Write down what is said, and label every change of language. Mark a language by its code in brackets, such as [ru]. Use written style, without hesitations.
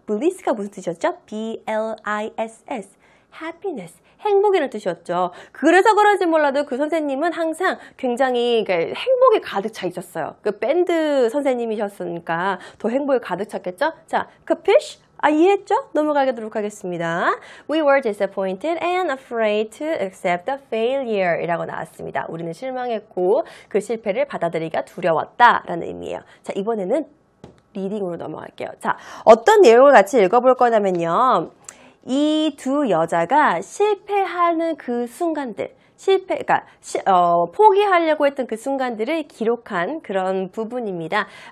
[ko] Bliss가 무슨 뜻이었죠? B-L-I-S-S happiness 행복이라는 뜻이었죠. 그래서 그런지 몰라도 그 선생님은 항상 굉장히 행복이 가득 차 있었어요. 그 밴드 선생님이셨으니까 더 행복이 가득 찼겠죠? 자, capiche? 이해했죠? 넘어가도록 하겠습니다. [en] We were disappointed and afraid to accept the failure [ko] 이라고 나왔습니다. 우리는 실망했고 그 실패를 받아들이기가 두려웠다 라는 의미예요. 자, 이번에는 리딩으로 넘어갈게요. 자, 어떤 내용을 같이 읽어볼 거냐면요. 이 두 여자가 실패하는 그 순간들, 그러니까 포기하려고 했던 그 순간들을 기록한 그런 부분입니다.